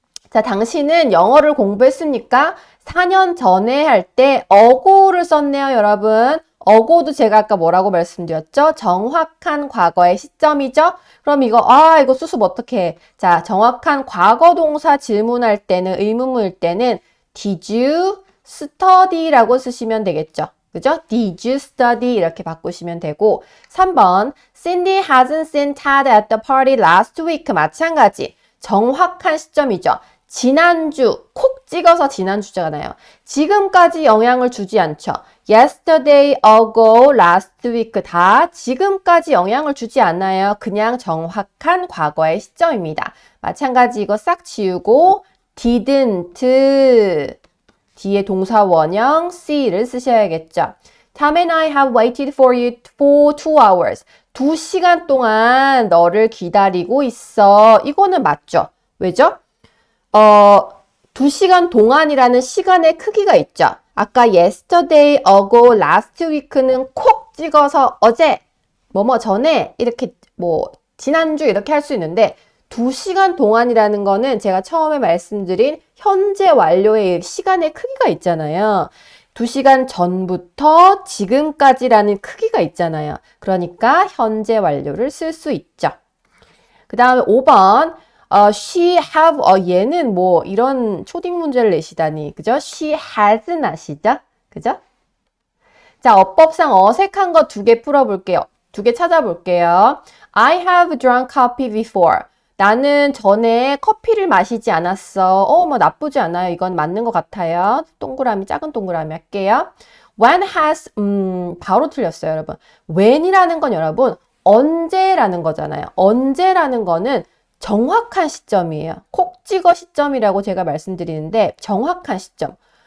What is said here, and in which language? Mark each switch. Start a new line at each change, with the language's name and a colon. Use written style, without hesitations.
Korean: 자, 당신은 영어를 공부했습니까? 4년 전에 할 때 ago를 썼네요, 여러분. ago도 제가 아까 뭐라고 말씀드렸죠? 정확한 과거의 시점이죠? 그럼 이거 수습 어떻게 해? 자, 정확한 과거 동사 질문할 때는, 의문문일 때는
English: did you study
Korean: 라고 쓰시면 되겠죠?
English: 그죠? Did you study?
Korean: 이렇게 바꾸시면 되고 3번
English: Cindy hasn't seen Ted at the party last week.
Korean: 마찬가지. 정확한 시점이죠. 지난주, 콕 찍어서 지난주잖아요. 지금까지 영향을 주지 않죠.
English: Yesterday, ago, last week
Korean: 다 지금까지 영향을 주지 않아요. 그냥 정확한 과거의 시점입니다. 마찬가지 이거 싹 지우고 didn't 뒤에 동사 원형 C를 쓰셔야겠죠.
English: Tom and I have waited for you for 2 hours.
Korean: 2시간 동안 너를 기다리고 있어. 이거는 맞죠? 왜죠? 2시간 동안이라는 시간의 크기가 있죠. 아까
English: yesterday, ago, last week
Korean: 는 콕 찍어서 어제, 뭐뭐 전에 이렇게 지난주 이렇게 할 수 있는데 2시간 동안이라는 거는 제가 처음에 말씀드린 현재 완료의 시간의 크기가 있잖아요. 2시간 전부터 지금까지라는 크기가 있잖아요. 그러니까 현재 완료를 쓸 수 있죠. 그 다음에 5번 she have 얘는 이런 초딩 문제를 내시다니 그죠? she has는 아시죠? 그죠? 자, 어법상 어색한 거 2개 풀어볼게요. 2개 찾아볼게요.
English: I have drunk coffee before.
Korean: 나는 전에 커피를 마시지 않았어. 나쁘지 않아요. 이건 맞는 것 같아요. 동그라미, 작은 동그라미 할게요.
English: When has,
Korean: 바로 틀렸어요, 여러분. when이라는 건 여러분, 언제라는 거잖아요. 언제라는 거는 정확한 시점이에요. 콕 찍어 시점이라고 제가 말씀드리는데, 정확한 시점.